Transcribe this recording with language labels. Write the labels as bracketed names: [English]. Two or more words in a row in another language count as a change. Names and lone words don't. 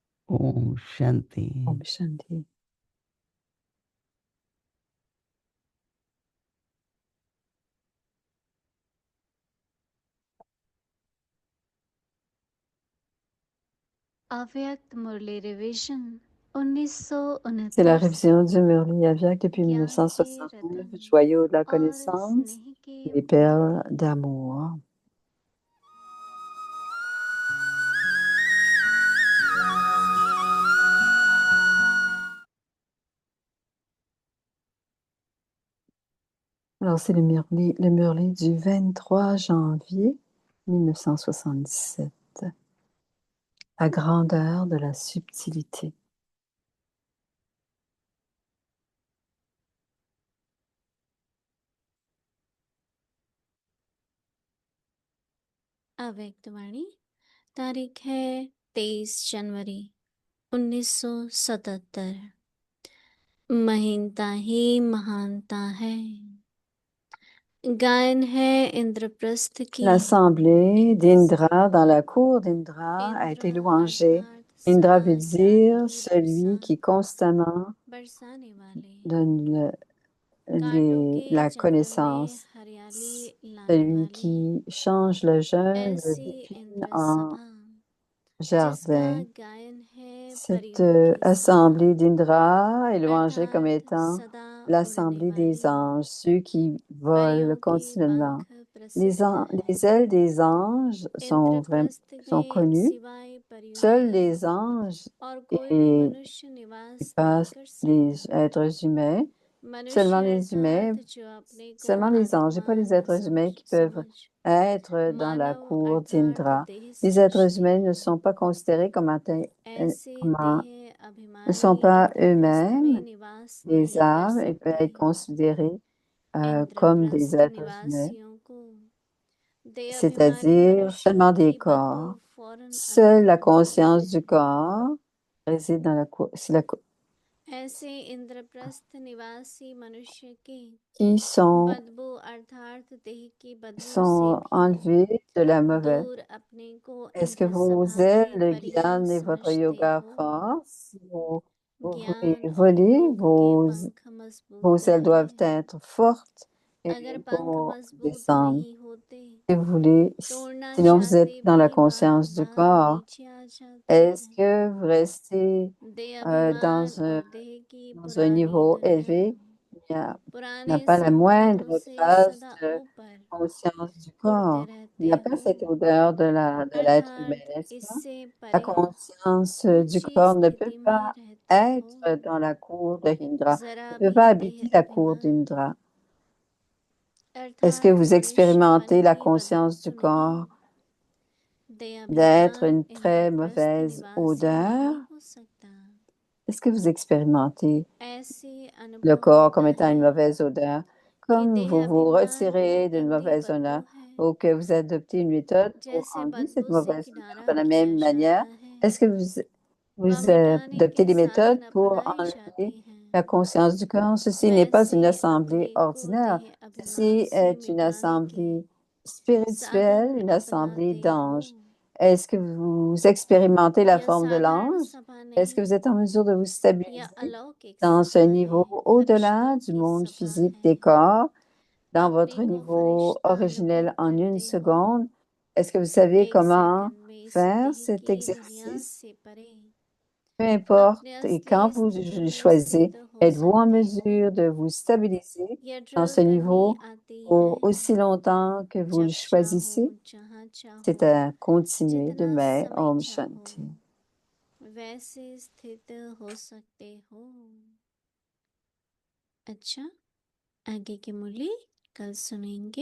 [Hindi] ओम शांति। ओम शांति. अव्यक्त मुरली रिवीजन [French] C'est la 1969 révision du Murli Avyak depuis [Hindi] ज्ञान के 1969, रतन [French] joyau de la [Hindi] और [French] connaissance, [Hindi] स्नेह के [French] les perles d'amour. Alors, c'est le Murli du 23 janvier 1977. La grandeur de la subtilité. [Hindi] अव्यक्त वाणी तारीख है 23 जनवरी 1977। महीनता ही महानता है, गायन है इंद्रप्रस्थ की। [French] L'assemblée d'Indra dans la cour d'Indra a été इंद्र louangée. [Hindi] अर्थात Indra सदा [French] veut [Hindi] ज्ञान [French] dire [Hindi] की [French] celui [Hindi] वर्षा [French] qui constamment [Hindi] बरसाने वाले, [French] donne [Hindi] कांटों के [French] la [Hindi] जंगल में [French] connaissance, [Hindi] हरियाली लाने [French] celui [Hindi] वाले, [French] qui change le jungle [Hindi] ऐसी [French] d'épines इंद्र en [Hindi] सभा जिसका [French] jardin. [Hindi] गायन है [French] Cette [Hindi] परियों की [French] assemblée [Hindi] सभा, [French] d'Indra est louangée comme [Hindi] अर्थात [French] étant [Hindi] सदा उड़ने [French] l'assemblée des [Hindi] वाली, [French] anges, ceux qui volent [Hindi] परियों के [French] continuellement. [Hindi] पंख प्रसिद्ध हैं। [French] Les ailes des anges इंद्रप्रस्थ sont [Hindi] में [French] connues. [Hindi] सिवाय परियों [French] Seuls [Hindi] के [French] les anges [Hindi] और कोई भी [French] et [Hindi] मनुष्य निवास नहीं [French] passent [Hindi] कर [French] les [Hindi] सकता। [French] êtres humains, [Hindi] मनुष्य [French] seulement les humains, [Hindi] अर्थात जो अपने को [French] seulement les anges et [Hindi] आत्मा [French] pas les [Hindi] न [French] êtres humains qui peuvent [Hindi] समझ, [French] être dans la [Hindi] मानव [French] cour [Hindi] अर्थात [French] d'Indra. [Hindi] देह [French] Les êtres [Hindi] समझते [French] humains ne [Hindi] हैं, [French] sont pas considérés comme [Hindi] ऐसे [French] comment- [Hindi] देह [French] ne sont [Hindi] अभिमानी [French] pas [Hindi] इंद्रप्रस्थ में [French] eux-mêmes [Hindi] निवास [French] des [Hindi] नहीं कर [French] âmes et peuvent [Hindi] सकते। [French] être considérés comme des इंद्रप्रस्थ êtres humains, [Hindi] निवासियों को देह अभिमानी [French] c'est-à-dire [Hindi] मनुष्यों [French] seulement des [Hindi] की बदबू [French] corps. [Hindi] फौरन [French] Seule la [Hindi] अनुभव होती [French] conscience [Hindi] है। [French] du corps réside dans la cour. C'est la [Hindi] ऐसे इंद्रप्रस्थ निवासी मनुष्य की [French] qui [Hindi] बदबू अर्थात देह की बदबू से [French] sont [Hindi] भी [French] enlevés de la mauvaise. [Hindi] दूर अपने को [French] Est-ce que इंद्र vos [Hindi] सभा के [French] ailes [Hindi] परिजन [French] guident votre [Hindi] समझते yoga हो। [French] fort? Si vous voulez [Hindi] ज्ञान और [French] voler, [Hindi] योग के पंख [French] vos [Hindi] मजबूत [French] ailes doivent [Hindi] हैं। [French] être fortes et [Hindi] अगर पंख [French] pour [Hindi] मजबूत [French] descendre. [Hindi] नहीं होते [French] Si vous voulez, [Hindi] तो उड़ना [French] sinon vous êtes [Hindi] चाहते [French] dans la [Hindi] भी बार [French] conscience du [Hindi] बार [French] corps. [Hindi] नीचे आ जाते [French] Est-ce [Hindi] हैं। [French] que vous restez [Hindi] देह dans अभिमान और देह की [French] dans un [Hindi] पुरानी niveau दुनिया [French] élevé? Il n'y a [Hindi] पुराने [French] pas la [Hindi] संबंधों moindre से trace सदा de ऊपर [French] conscience du [Hindi] उड़ते [French] corps. Il n'y [Hindi] रहते [French] a pas [Hindi] हो, [French] cette odeur de l'être humain, [Hindi] अर्थात [French] n'est-ce pas? [Hindi] इससे La परे [French] conscience du [Hindi] ऊंची [French] corps ne peut [Hindi] स्थिति में pas रहते हो। [French] être dans la cour de Hindra, [Hindi] जरा [French] ne peut [Hindi] भी pas देह [French] habiter la cour [Hindi] अभिमान [French] d'Indra. Est-ce que [Hindi] अर्थात [French] vous expérimentez [Hindi] मनुष्यपन la की बदबू [French] conscience du [Hindi] तो नहीं, corps देह [French] d'être [Hindi] अभिमान [French] une très [Hindi] इंद्रप्रस्थ mauvaise निवासी odeur? नहीं हो सकता। [French] Est-ce que vous expérimentez [Hindi] ऐसे le अनुभव corps होता [French] comme étant [Hindi] है [French] une mauvaise odeur? [Hindi] कि Comme देह [French] vous vous [Hindi] अभिमान को [French] retirez d'une [Hindi] गंदी mauvaise बदबू odeur है, [French] ou que vous adoptez une méthode pour [Hindi] जैसे [French] enlever cette [Hindi] बदबू से [French] mauvaise odeur [Hindi] किनारा [French] de la [Hindi] किया même जाता manière, है, [French] est-ce que [Hindi] व vous मिटाने adoptez के [French] des méthodes [Hindi] साधन pour अपनाई जाते enlever हैं, [French] la conscience du corps? Ceci n'est pas une [Hindi] वैसे assemblée अपने को ordinaire. देह अभिमान Ceci से [French] est une [Hindi] मिटाने के [French] assemblée spirituelle, [Hindi] साधन [French] une assemblée [Hindi] अपनाते हो। d'anges. [French] Est-ce que vous expérimentez la [Hindi] यह [French] forme de [Hindi] साधारण l'ange? सभा [French] Est-ce que [Hindi] नहीं, [French] vous êtes en mesure de vous [Hindi] यह stabiliser अलौकिक [French] dans ce [Hindi] सभा niveau है, au-delà फरिश्तों du की monde सभा physique है। [French] des corps, dans [Hindi] अपने votre को niveau फरिश्ता अनुभव [French] originel en une [Hindi] करते हो। [French] seconde? Est-ce que vous savez [Hindi] एक comment सेकंड में इस faire देह cet की दुनिया exercice? से परे [French] Peu importe, [Hindi] अपने [French] et quand [Hindi] असली vous स्थिति le में choisissez, स्थित हो [French] êtes-vous en [Hindi] सकते हो। [French] mesure de vous stabiliser [Hindi] यह dans ड्रिल ce करनी niveau आती है, [French] pour aussi longtemps que vous le [Hindi] जब चाहो choisissez? जहाँ C'est चाहो [French] à continuer [Hindi] जितना demain. समय Om चाहो Shanti. वैसे स्थित हो सकते हो। अच्छा, आगे की मुरली कल सुनेंगे।